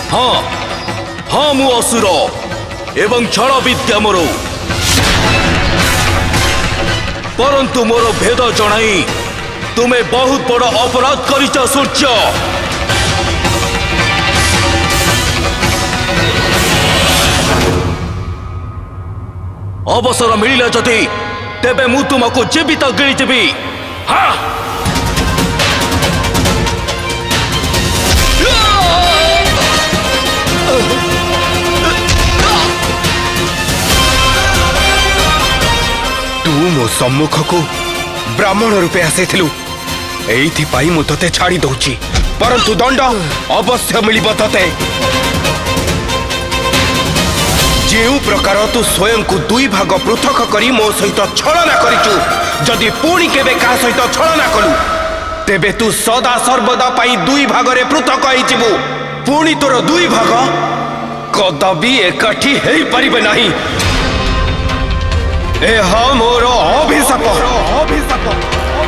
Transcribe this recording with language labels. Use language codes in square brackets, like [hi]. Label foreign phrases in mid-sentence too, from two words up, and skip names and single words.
[or] ହଁ ହଁ ମୁଁ ଅସୁର ଏବଂ ଛଳ ବିଦ୍ୟା ମୋର ପରନ୍ତୁ ମୋର ଭେଦ ଜଣାଇ [hi] तुम्हें बहुत [or] ବଡ଼ ଅପରାଧ କରିଛ ସୂର୍ଯ୍ୟ। ଅବସର ମିଳିଲା ଯଦି ତେବେ ମୁଁ ତୁମକୁ ଜୀବିତ ଗିଳିଦେବି। हाँ ତୁ ମୋ ସମ୍ମୁଖକୁ ବ୍ରାହ୍ମଣ ରୂପେ ଆସିଥିଲୁ ଏଇଥିପାଇଁ ମୁଁ ତତେ ଛାଡ଼ି ଦେଉଛି ପରନ୍ତୁ ଦଣ୍ଡ ଅବଶ୍ୟ ମିଳିବ ତତେ। ଯେଉଁ ପ୍ରକାର ତୁ ସ୍ୱୟଂକୁ ଦୁଇ ଭାଗ ପୃଥକ କରି ମୋ ସହିତ ଛଳନା କରିଛୁ ଯଦି ପୁଣି କେବେ କା ସହିତ ଛଳନା କଲୁ ତେବେ ତୁ ସଦା ସର୍ବଦା ପାଇଁ ଦୁଇ ଭାଗରେ ପୃଥକ ହୋଇଯିବୁ। ପୁଣି ତୋର ଦୁଇ ଭାଗ କଦାପି ଏକାଠି ହୋଇ ପାରିବେ ନାହିଁ। ଏ ହା ମୋର ଅଭିଶାପ।